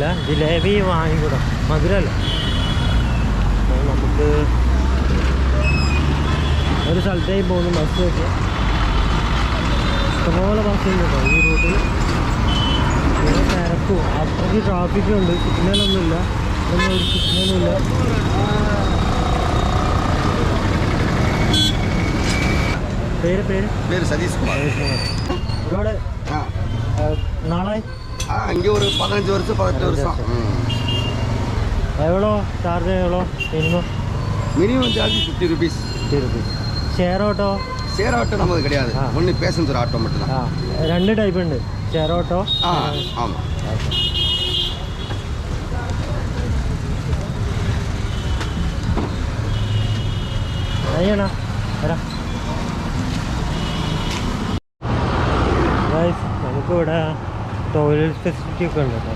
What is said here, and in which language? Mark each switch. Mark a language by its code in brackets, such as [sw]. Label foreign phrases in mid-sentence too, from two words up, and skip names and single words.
[ml] ജിലേബി വാങ്ങിക്കൂടാം, മധുരമല്ല. നമുക്ക് ഒരു സ്ഥലത്തേക്ക് പോകുന്നു. ബസ് വെച്ച് ഇഷ്ടംപോലെ ബസ് ഉണ്ട് കേട്ടോ ഈ റൂട്ടിൽ. ഇവിടെ തിരക്കും, അത്രയ്ക്ക് ട്രാഫിക്കും ഉണ്ട്. സിഗ്നലൊന്നുമില്ല, ഒന്നും ഒരു സിഗ്നലുമില്ല. [ta] பேர் சதீஷ்குமார். [ml] ഒരുപാട് നാളെ [ta] இங்கே ஒரு 15 வருஷம் 18 வருஷம். எவ்வளோ சார்ஜ் எவ்வளோ [en] minimum charge [ta] 50 ருபீஸ். [ml] 50 റുപ്പീസ്. [en] share auto? share auto [ta] நமக்கு கிடையாது, [en] only passenger auto [ta] மட்டும் தான். [ml] രണ്ട് ടൈപ്പ് ഉണ്ട്, [en] share auto. [ta] ஆமாம். [ml] അയ്യണ വരാം. നമുക്കിവിടെ [en] toilet facility [ml] ഒക്കെ ഉണ്ട് കേട്ടോ.